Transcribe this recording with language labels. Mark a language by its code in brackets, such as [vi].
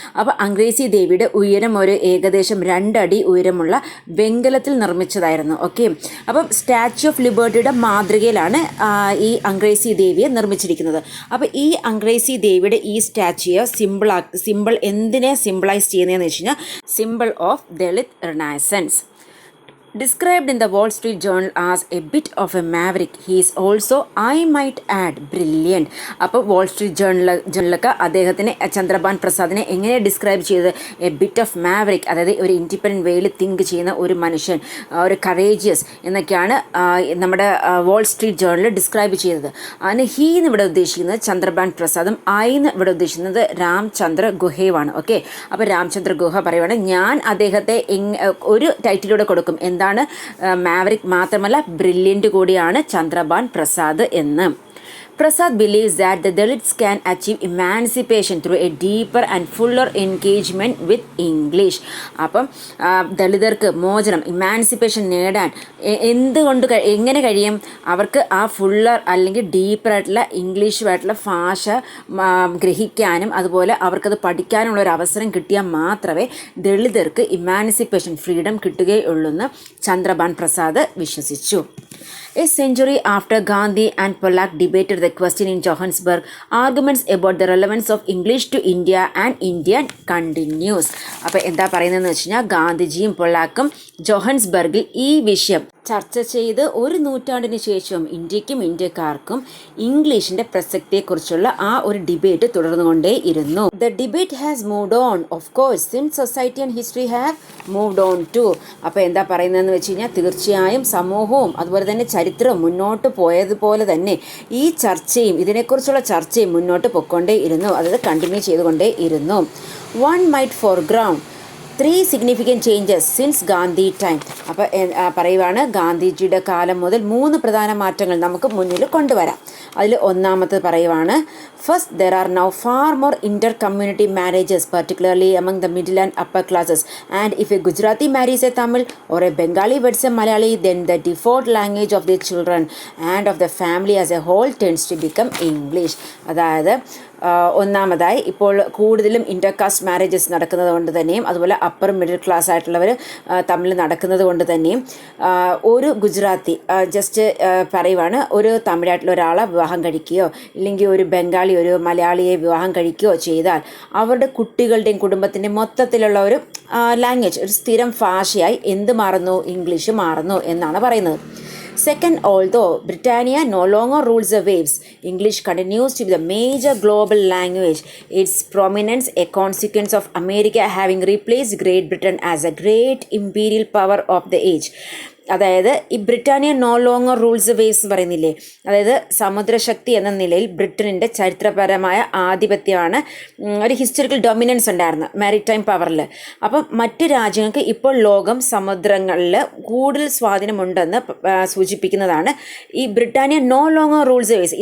[ml] അപ്പോൾ അംഗ്രേസി ദേവിയുടെ ഉയരം ഒരു ഏകദേശം 2 അടി ഉയരമുള്ള വെങ്കലത്തിൽ നിർമ്മിച്ചതായിരുന്നു. ഓക്കെ, അപ്പം സ്റ്റാച്യു ഓഫ് ലിബർട്ടിയുടെ മാതൃകയിലാണ് ഈ അംഗ്രേസി ദേവിയെ നിർമ്മിച്ചിരിക്കുന്നത്. അപ്പോൾ ഈ അംഗ്രേസി ദേവിയുടെ ഈ സ്റ്റാച്യു സിമ്പിൾ എന്തിനെ സിമ്പിളൈസ് ചെയ്യുന്നതെന്ന് വെച്ച് കഴിഞ്ഞാൽ [en] Simple of Dalit renaissance. Described in the Wall Street Journal as a bit of a maverick, he is also, I might add, brilliant. [ml] അപ്പോൾ വാൾ സ്ട്രീറ്റ് ജേർണലൊക്കെ അദ്ദേഹത്തിനെ ചന്ദ്രബാൻ പ്രസാദിനെ എങ്ങനെ ഡിസ്ക്രൈബ് ചെയ്തത്, [en] a bit of maverick, [ml] അതായത് ഒരു ഇൻഡിപെൻഡൻറ്റ് വേയിൽ തിങ്ക് ചെയ്യുന്ന ഒരു മനുഷ്യൻ, ഒരു കറേജിയസ് എന്നൊക്കെയാണ് നമ്മുടെ വാൾ സ്ട്രീറ്റ് ജേർണലിൽ ഡിസ്ക്രൈബ് ചെയ്തത്. അതിന് ഹീ എന്ന് ഇവിടെ ഉദ്ദേശിക്കുന്നത് ചന്ദ്രബാൻ പ്രസാദും ഐ എന്ന് ഇവിടെ ഉദ്ദേശിക്കുന്നത് രാംചന്ദ്ര ഗുഹയുമാണ്. ഓക്കെ, അപ്പോൾ രാംചന്ദ്ര ഗുഹ പറയുവാണ് ഞാൻ അദ്ദേഹത്തെ ഒരു ടൈറ്റിലൂടെ കൊടുക്കും, എന്താണ് മാവറിക് മാത്രമല്ല ബ്രില്യൻ്റ് കൂടിയാണ് ചന്ദ്രബാൻ പ്രസാദ് എന്ന്. [en] Prasad believes that the Dalits can achieve emancipation through a deeper and fuller engagement with English. [ml] അപ്പം ദളിതർക്ക് മോചനം, ഇമാൻസിപ്പേഷൻ നേടാൻ എങ്ങനെ കഴിയും, അവർക്ക് ആ ഫുള്ളർ അല്ലെങ്കിൽ ഡീപ്പറായിട്ടുള്ള ഇംഗ്ലീഷുമായിട്ടുള്ള ഭാഷ ഗ്രഹിക്കാനും അതുപോലെ അവർക്കത് പഠിക്കാനുള്ള ഒരു അവസരം കിട്ടിയാൽ മാത്രമേ ദളിതർക്ക് ഇമാൻസിപ്പേഷൻ ഫ്രീഡം കിട്ടുകയുള്ളൂന്ന് ചന്ദ്രബാൻ പ്രസാദ് വിശ്വസിച്ചു. [en] A century after Gandhi and Pollock debated the question in Johannesburg, arguments about the relevance of English to India and Indian continues. [ml] അപ്പോൾ എന്താ പറയുന്നതെന്ന് വെച്ച് കഴിഞ്ഞാൽ ഗാന്ധിജിയും പൊള്ളാക്കും ജോഹൻസ്ബർഗിൽ ഈ വിഷയം ചർച്ച ചെയ്ത് 1 നൂറ്റാണ്ടിന് ശേഷം ഇന്ത്യക്കും ഇന്ത്യക്കാർക്കും ഇംഗ്ലീഷിൻ്റെ പ്രസക്തിയെക്കുറിച്ചുള്ള ആ ഒരു debate തുടർന്നുകൊണ്ടേയിരുന്നു. [en] The debate has moved on of course since society and history have moved on too. [ml] അപ്പോൾ എന്താ പറയുന്നതെന്ന് വെച്ച് കഴിഞ്ഞാൽ തീർച്ചയായും സമൂഹവും അതുപോലെ തന്നെ ചരിത്രവും മുന്നോട്ട് പോയതുപോലെ തന്നെ ഈ ചർച്ചയും ഇതിനെക്കുറിച്ചുള്ള ചർച്ചയും മുന്നോട്ട് പൊയ്ക്കൊണ്ടേയിരുന്നു, അതായത് continue ചെയ്തുകൊണ്ടേയിരുന്നു. [en] One might foreground 3 significant changes since Gandhi time. [ml] അപ്പോൾ പറയുവാണ് ഗാന്ധിജിയുടെ കാലം മുതൽ 3 പ്രധാന മാറ്റങ്ങൾ നമുക്ക് മുന്നിൽ കൊണ്ടുവരാം. അതിൽ ഒന്നാമത്തെ പറയുവാണ്, [en] First there are now far more inter-community marriages, particularly among the middle and upper classes. And if a Gujarati marries a Tamil or a Bengali weds a Malayali, then the default language of their children and of the family as a whole tends to become English. [ml] അതായത് ഒന്നാമതായി ഇപ്പോൾ കൂടുതലും intercaste marriages നടക്കുന്നത് കൊണ്ട് തന്നെയും അതുപോലെ upper middle class ആയിട്ടുള്ളവർ തമ്മിൽ നടക്കുന്നത് കൊണ്ട് തന്നെയും ഒരു ഗുജറാത്തി ജസ്റ്റ് പറയുവാണ് ഒരു തമിഴായിട്ടുള്ള ഒരാളെ വിവാഹം കഴിക്കുകയോ ഇല്ലെങ്കിൽ ഒരു ബംഗാളി ഒരു മലയാളിയെ വിവാഹം കഴിക്കുകയോ ചെയ്താൽ അവരുടെ കുട്ടികളുടെയും കുടുംബത്തിൻ്റെയും മൊത്തത്തിലുള്ള ഒരു ലാംഗ്വേജ് ഒരു സ്ഥിരം ഭാഷയായി എന്ത് മാറുന്നു, ഇംഗ്ലീഷ് മാറുന്നു എന്നാണ് പറയുന്നത്. [en] Second, although Britannia no longer rules the waves, English continues to be the major global language. Its prominence a consequence of America having replaced Great Britain as a great imperial power of the age. [ml] അതായത് ഈ [en] Britannia no longer rules waves [ml] എന്ന് പറയുന്നില്ലേ, അതായത് സമുദ്രശക്തി എന്ന നിലയിൽ ബ്രിട്ടനിൻ്റെ ചരിത്രപരമായ ആധിപത്യമാണ്, ഒരു historical dominance ഉണ്ടായിരുന്നു മാരിടൈം പവറിൽ. അപ്പം മറ്റ് രാജ്യങ്ങൾക്ക് ഇപ്പോൾ ലോകം സമുദ്രങ്ങളിൽ കൂടുതൽ സ്വാധീനമുണ്ടെന്ന് സൂചിപ്പിക്കുന്നതാണ് ഈ [en] Britannia no longer rules waves.